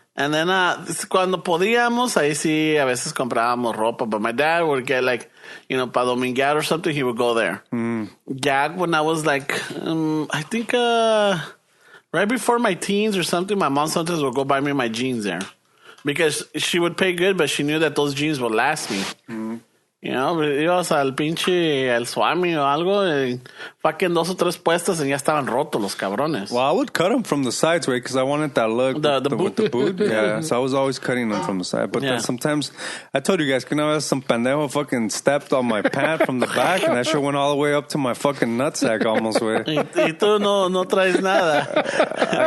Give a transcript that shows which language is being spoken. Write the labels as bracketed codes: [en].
[en] And then, [es] cuando podíamos, ahí sí, a veces comprábamos ropa, [en] but my dad would get like, [es] pa dominguear [en] or something, he would go there. Yeah, when I was like, I think, right before my teens or something, my mom sometimes would go buy me my jeans there because she would pay good, but she knew that those jeans would last me. [es] Ibas al pinche el Swami o algo, y fucking 2 o 3 puestas y ya estaban rotos los cabrones. [en] Well, I would cut them from the sides, right? Because I wanted that look with the boot. Yeah, so I was always cutting them from the side. But then sometimes, I told you guys, some pendejo fucking stepped on my pant from the back, and that shit went all the way up to my fucking nutsack almost. [es] Y tú no traes nada.